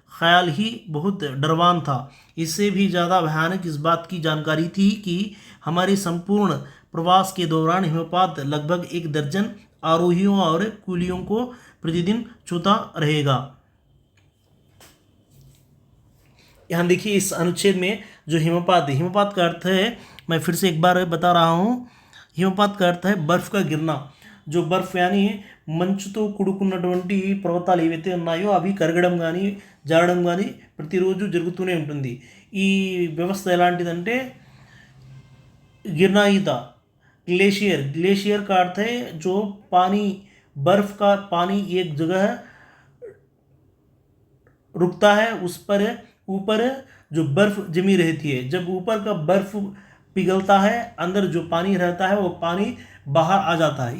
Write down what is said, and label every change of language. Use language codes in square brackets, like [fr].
[hi] ख्याल ही बहुत डरवान था। इससे भी ज़्यादा भयानक इस बात की जानकारी थी कि हमारे संपूर्ण प्रवास के दौरान हिमपात लगभग 1 दर्जन आरोहियों और कुलियों को प्रतिदिन छूता रहेगा। यहाँ देखिए इस अनुच्छेद में जो हिमपात है, हिमपात का अर्थ है, मैं फिर से एक बार बता रहा हूँ, हिमपात का अर्थ है बर्फ का गिरना। जो बर्फ यानी [te] మంచుతో కూడుకున్నటువంటి పర్వతాలు ఏవైతే ఉన్నాయో అవి కరగడం కానీ జారడం కానీ ప్రతిరోజు జరుగుతూనే ఉంటుంది। ఈ వ్యవస్థ ఎలాంటిదంటే [hi] गिरना ही था। ग्लेशियर, ग्लेशियर का अर्थ है जो पानी, बर्फ का पानी एक जगह रुकता है, उस पर ऊपर जो बर्फ जमी रहती है, जब ऊपर का बर्फ पिघलता है अंदर जो पानी रहता है वो पानी बाहर आ जाता है।